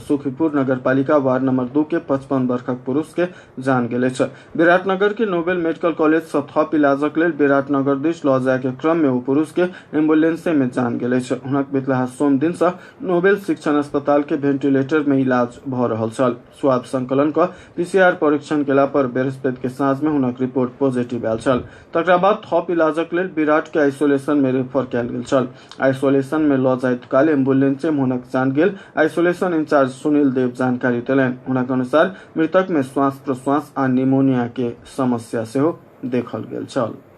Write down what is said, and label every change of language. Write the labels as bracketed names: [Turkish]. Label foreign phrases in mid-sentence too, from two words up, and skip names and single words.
[Maithili] सुखीपुर नगरपालिका वार्ड नंबर 2 के 55 वर्षक पुरुष के जान गेले छ। विराटनगर के नोबेल मेडिकल कॉलेज से थप इलाजक लेल विराटनगर दिस ल जाय के क्रम में वो पुरुष के एम्बुलेंस में जान गेले छ। हुनक बितलाहा सोम दिन से नोबेल शिक्षण अस्पताल के वेंटिलेटर में इलाज भ रहल छल। स्वाब संकलन का पीसीआर परीक्षण केला पर बृहस्पति के साँझ में हुनक रिपोर्ट पॉजिटिव आयल छल। तकरा बाद थप इलाजक लेल विराट के आइसोलेशन में रेफर कयल गेल छल। आइसोलेशन में ल जाइत काल एम्बुलेंस में हुनक जान गेल। आइसोलेशन इंचार्ज सुनील देव जानकारी देलनि। हुनक अनुसार मृतक में श्वास प्रश्वास आ निमोनिया के समस्या से देखल गेल छल।